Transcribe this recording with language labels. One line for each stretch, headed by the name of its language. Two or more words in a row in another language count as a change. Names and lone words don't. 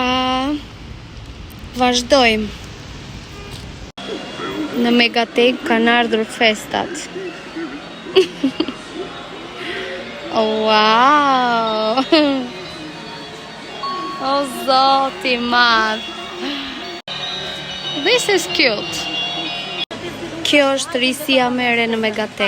Albanian: Vazhdojmë. Në Megatek kanë ardhur festat.
English: Oh, wow!
Albanian: O zoti i madh.
English: This is cute.
Albanian: Kjo është risia mere në Megatek.